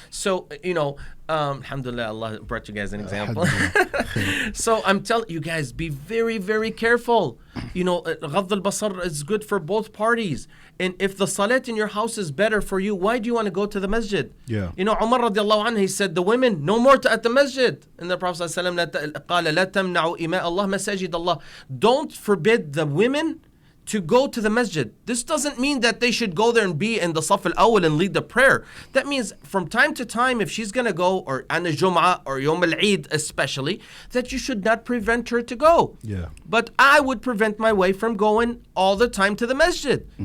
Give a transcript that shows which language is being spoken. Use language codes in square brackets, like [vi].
[en] So, alhamdulillah, Allah brought you guys an example. So I'm telling you guys, be very, very careful. Ghadh al-basar is good for both parties. And if the salat in your house is better for you, why do you want to go to the masjid? Yeah. Umar radiallahu anhu, he said, the women, no more at the masjid. And the Prophet [ar] ﷺ, قال لا تمنعوا إماء الله مساجد الله. [en] Don't forbid the women to go to the masjid. This doesn't mean that they should go there and be in the saf al-awwal and lead the prayer. That means from time to time, if she's going to go, or an Jum'ah or Yom al-Eid especially, that you should not prevent her to go. Yeah. But I would prevent my wife from going all the time to the masjid.